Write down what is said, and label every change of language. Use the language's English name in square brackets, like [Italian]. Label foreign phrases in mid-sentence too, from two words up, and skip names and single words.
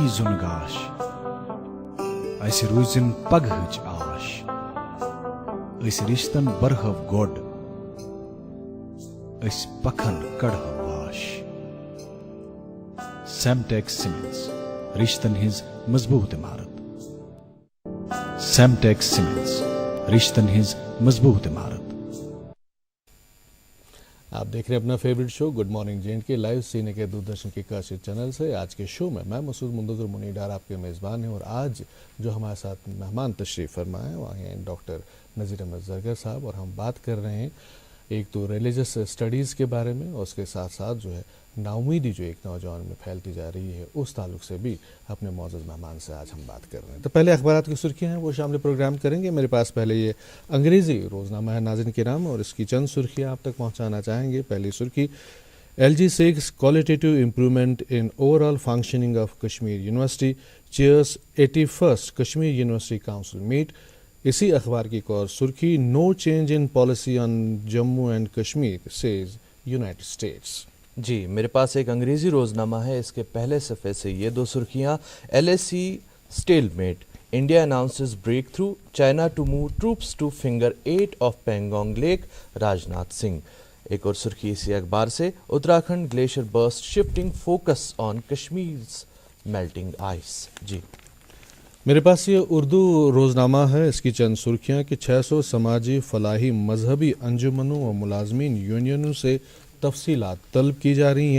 [Kashmiri] زُن گاش, اسہِ روٗزِن پگہٕچ آش, أسۍ رِشتن برہو گۄڈ, أسۍ پکھن کڑہو واش. سیمٹیک سیمنٹس, رشتن ہٕنٛز مضبوٗط عمارت. سیمٹیک سیمنٹس, رشتن ہٕنٛز مضبوٗط عمارت. [Urdu] آپ دیکھ رہے ہیں اپنا فیوریٹ شو گڈ مارننگ جے اینڈ کے لائیو سینے کے دوردرشن کے کاشر چینل سے. آج کے شو میں مسعود منتظر منی ڈار آپ کے میزبان ہیں, اور آج جو ہمارے ساتھ مہمان تشریف فرمائے وہ ہیں ڈاکٹر نذیر احمد زرگر صاحب, اور ہم بات کر رہے ہیں ایک تو [English] religious studies [Urdu] کے بارے میں, اور اس کے ساتھ ساتھ جو ہے ناامیدی جو ایک نوجوان میں پھیلتی جا رہی ہے اس تعلق سے بھی اپنے معزز مہمان سے آج ہم بات کر رہے ہیں. تو پہلے اخبارات کی سرخیاں ہیں وہ شامل پروگرام کریں گے. میرے پاس پہلے یہ انگریزی روزنامہ ہے ناظرین کرام, اور اس کی چند سرخیاں آپ تک پہنچانا چاہیں گے. پہلی سرخی, [English] LG seeks qualitative improvement in overall functioning of Kashmir University, chairs 81st Kashmir University Council meet. [Urdu] اسی اخبار کی ایک اور سرخی, [English] no change in policy on Jammu and Kashmir says United States. [Urdu] جی, میرے پاس ایک انگریزی روزنامہ ہے, اس کے پہلے صفحے سے یہ دو سرخیاں. [English] LAC stalemate, India announces breakthrough, China to move troops to Finger 8 of Pangong Lake, Rajnath Singh. [Urdu] ایک اور سرخی اسی اخبار سے, [English] Uttarakhand glacier burst shifting focus on Kashmir's melting ice. [Urdu] جی, میرے پاس یہ اردو روزنامہ ہے, اس کی چند سرخیاں کہ 600 سماجی فلاحی مذہبی انجمنوں اور ملازمین یونینوں سے تفصیلات طلب کی جا رہی ہیں.